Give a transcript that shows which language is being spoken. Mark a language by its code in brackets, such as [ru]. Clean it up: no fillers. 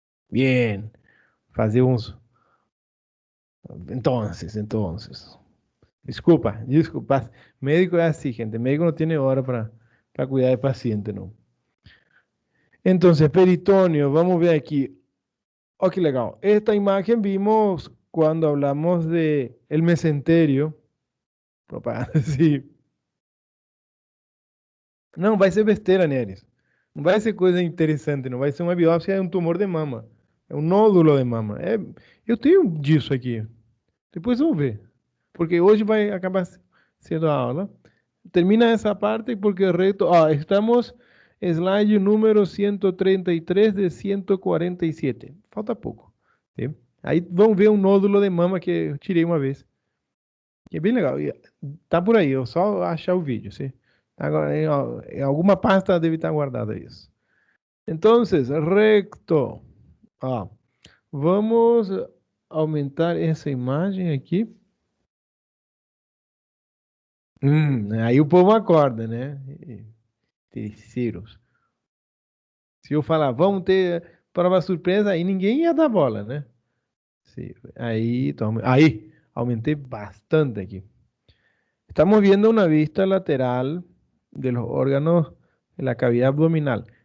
[es] Bien, hacemos. Entonces. Disculpa. Médico es así, gente. Médico no tiene hora para cuidar del paciente, ¿no? Entonces, peritoneo, vamos a ver aquí. Oh, qué legal. Esta imagen vimos cuando hablamos de el mesenterio. Opa, sí. [pt] Não vai ser besteira, Neres. Não vai ser coisa interessante, não vai ser uma biópsia, é um tumor de mama. É um nódulo de mama. Eu tenho disso aqui. Depois vamos ver. Porque hoje vai acabar sendo a aula. [es] Termina esa parte porque el reto, estamos [pt] Slide número 133 de 147. Falta pouco. Sim? Aí vão ver um nódulo de mama que eu tirei uma vez. Que é bem legal. E tá por aí, eu só achar o vídeo, sim? Agora, em alguma pasta deve estar guardado isso. Então, recto. Ó, vamos aumentar essa imagem aqui. Aí o povo acorda, né? Terceiros. Se eu falar, vamos ter prova surpresa, aí ninguém ia dar bola, né? Sim. Aí, toma. Aí, aumentei bastante aqui. [es] Estamos viendo una vista lateral de los órganos de la cavidad abdominal.